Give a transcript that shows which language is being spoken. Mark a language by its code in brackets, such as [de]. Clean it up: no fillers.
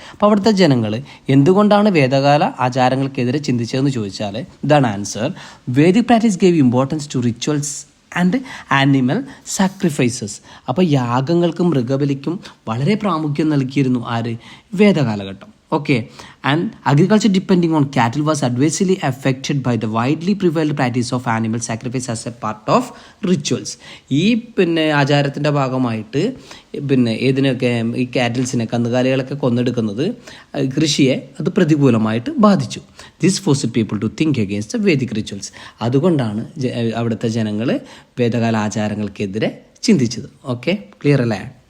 [ml] അപ്പോൾ അവിടുത്തെ ജനങ്ങൾ എന്തുകൊണ്ടാണ് വേദകാല ആചാരങ്ങൾക്കെതിരെ ചിന്തിച്ചതെന്ന് ചോദിച്ചാൽ ഇതാണ് answer. [en] Vedic practice gave importance to rituals and animal sacrifices. [ml] അപ്പോൾ യാഗങ്ങൾക്കും മൃഗബലിക്കും വളരെ പ്രാമുഖ്യം നൽകിയിരുന്നു ആര്? വേദകാലഘട്ടം. [en] Okay, and agriculture depending on cattle was adversely affected by the widely prevalent practice of animal sacrifice as a part of rituals. [ml] ഈ ആചാരത്തിൻ്റെ ഭാഗമായിട്ട് ഏതിനൊക്കെ ഈ കാറ്റിൽസിനെ, കന്നുകാലികളൊക്കെ കൊന്നെടുക്കുന്നത് കൃഷിയെ അത് പ്രതികൂലമായിട്ട് ബാധിച്ചു. [en] This forced people to think against the Vedic rituals. [ml] അതുകൊണ്ടാണ് അവിടുത്തെ ജനങ്ങൾ വേദകാല ആചാരങ്ങൾക്കെതിരെ ചിന്തിച്ചത്. ഓക്കെ, ക്ലിയർ അല്ലേ?